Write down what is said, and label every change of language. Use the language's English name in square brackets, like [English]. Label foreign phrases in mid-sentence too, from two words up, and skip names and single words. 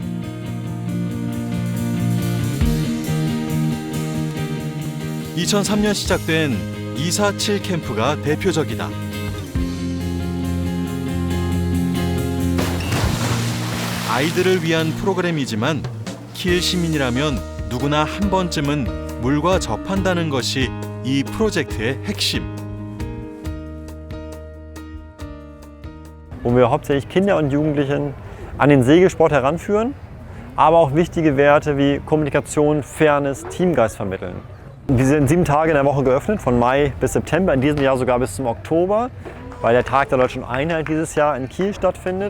[Korean] (2003년) 시작된 247 캠프가 대표적이다. 아이들을 위한 프로그램이지만 킬 시민이라면 누구나 한 번쯤은 물과 접한다는 것이 이 프로젝트의 핵심. [German] Wo wir hauptsächlich Kinder und Jugendlichen an den Segelsport heranführen, aber auch wichtige Werte wie Kommunikation, Fairness, Teamgeist vermitteln. Wir sind 7 Tage in der Woche geöffnet, von Mai bis September, in diesem Jahr sogar bis zum Oktober, weil der Tag der Deutschen Einheit dieses Jahr in Kiel stattfindet.